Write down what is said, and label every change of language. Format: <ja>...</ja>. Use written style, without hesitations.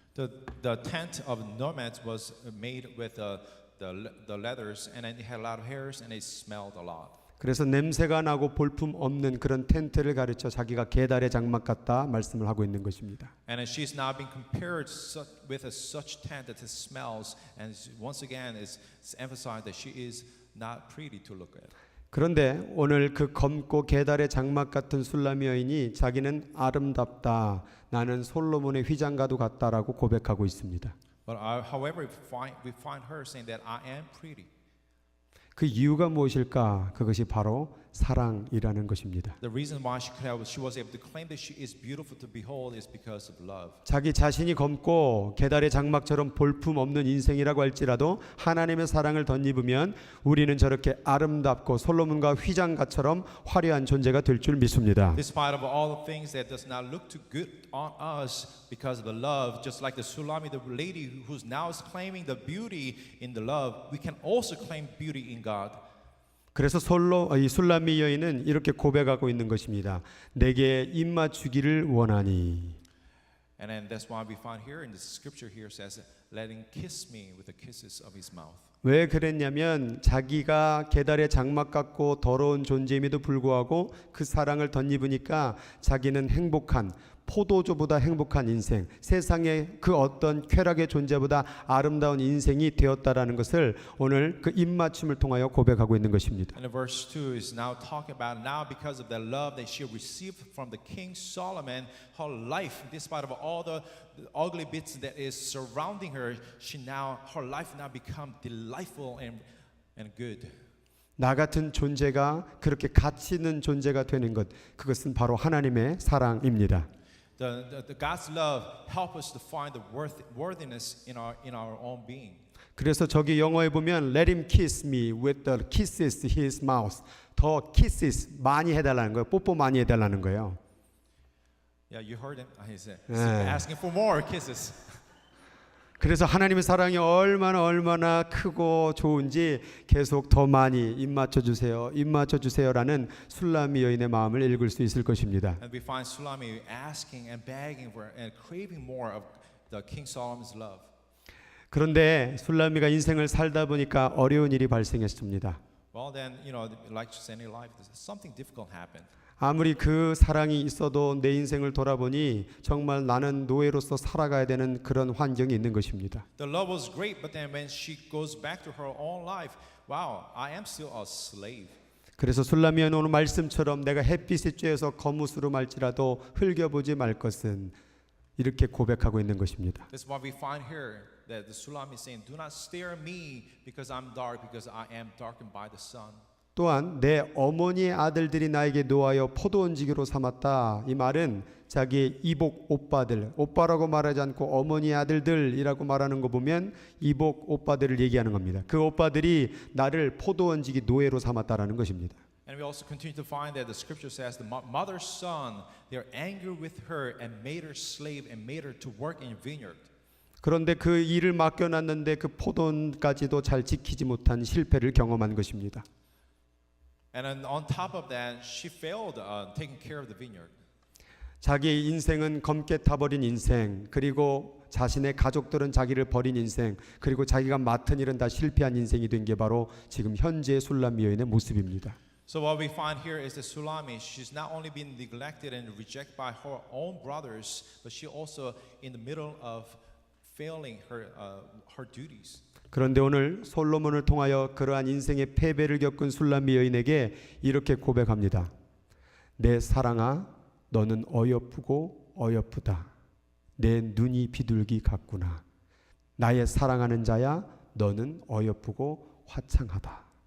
<en>The tent of nomads was made with the leathers, and it had a lot of hairs, and it smelled a lot.</en> <ko>그래서 냄새가 나고 볼품 없는 그런 텐트를 가르쳐 자기가 계달의 장막 같다 말씀을 하고 있는 것입니다.</ko> <en>And she's now being compared with such tent that it smells, and once again is emphasized that she is not pretty to look at.</en> <ko>그런데 오늘 그 검고 계달의 장막 같은 술람이 여인이 자기는 아름답다, 나는 솔로몬의 휘장과도 같다라고 고백하고 있습니다.</ko> <en>But however, we find her saying that I am pretty.</en> <ko>그 이유가 무엇일까? 그것이 바로 사랑이라는 것입니다.</ko> <en>The reason why she was able to claim that she is beautiful to behold is because of love.</en> <ko>자기 자신이 검고 계달의 장막처럼 볼품 없는 인생이라고 할지라도 하나님의 사랑을 덧입으면 우리는 저렇게 아름답고 솔로몬과 휘장가처럼 화려한 존재가 될 줄 믿습니다.</ko> <en>Despite of all the things that does not look too good on us because of the love, just like the Sulami, the lady who's now is claiming the beauty in the love, we can also claim beauty in God.</en> <ko>그래서 이 술람미 여인은 이렇게 고백하고 있는 것입니다. 내게 입맞추기를 원하니.</ko> <en>And then that's why we find here in the scripture here says, "Let him kiss me with the kisses of his mouth."</en> <ko>왜 그랬냐면 자기가 계달의 장막 같고 더러운 존재임에도 불구하고 그 사랑을 덧입으니까 자기는 행복한, 포도주보다 행복한 인생, 세상의 그 어떤 쾌락의 존재보다 아름다운 인생이 되었다라는 것을 오늘 그 입맞춤을 통하여 고백하고 있는 것입니다.</ko> <en>And verse 2 is now talking about now because of the love that she received from the King Solomon, her life, despite of all the ugly bits that is surrounding her, her life now become delightful and good.</en> <ko>나 같은 존재가 그렇게 가치 있는 존재가 되는 것, 그것은 바로 하나님의 사랑입니다.</ko> <en>The God's love help us to find the worthiness in our own being.</en> <ko>그래서 저기 영어에 보면</ko> <en>Let him kiss me with the kisses his mouth.</en> <ko>더 kisses 많이 해달라는 거예요. 뽀뽀 많이 해달라는 거예요.</ko> <en>Yeah, you heard him. He's asking for more kisses.</en> <ko>그래서 하나님의 사랑이 얼마나 크고 좋은지 계속 더 많이 입맞춰 주세요라는 술람미 여인의 마음을 읽을 수 있을 것입니다.</ko> <en>And we find Sulami asking and begging for and craving more of the King Solomon's love.</en> <ko>그런데 술람미가 인생을 살다 보니까 어려운 일이 발생했습니다.</ko> <en>Well, then, like just any life, something difficult happened.</en> <ko>아무리 그 사랑이 있어도 내 인생을 돌아보니 정말 나는 노예로서 살아가야 되는 그런 환경이 있는 것입니다.</ko> <en>The love was great, but then when she goes back to her own life, wow, I am still a slave.</en> <ko>그래서 술람미는 오늘 말씀처럼 내가 햇빛에 쬐어서 거무스로 말지라도 흘겨보지 말 것은 이렇게 고백하고 있는 것입니다.</ko> <en>That's why we find here that the Sulami is saying, "Do not stare at me because I'm dark, because I am darkened by the sun."</en> <ko>또한 내 어머니의 아들들이 나에게 노하여 포도원지기로 삼았다. 이 말은 자기의 이복 오빠들, 오빠라고 말하지 않고 어머니의 아들들이라고 말하는 거 보면 이복 오빠들을 얘기하는 겁니다. 그 오빠들이 나를 포도원지기 노예로 삼았다라는 것입니다.</ko> <en>And we also continue to find that the scripture says the mother's son, they are angry with her and made her slave and made her to work in vineyard.</en> <ko>그런데 그 일을 맡겨놨는데 그 포도원까지도 잘 지키지 못한 실패를 경험한 것입니다.</ko> <en>And then on top of that, she failed taking care of the vineyard.</en> <ko>자기의 인생은 검게 타버린 인생, 그리고 자신의 가족들은 자기를 버린 인생, 그리고 자기가 맡은 일은 다 실패한 인생이 된 게 바로 지금 현재의 술람미 여인의 모습입니다.</ko> <en>So what we find here is that Sulami, she's not only been neglected and rejected by her own brothers, but she also in the middle of failing her duties.</en> <ko>그런데 오늘 솔로몬을 통하여 그러한 인생의 패배를 겪은 술람미 여인에게 이렇게 고백합니다. 내 사랑아, 너는 어여쁘고 어여쁘다. 내 눈이 비둘기 같구나. 나의 사랑하는 자야, 너는 어여쁘고 화창하다.</ko>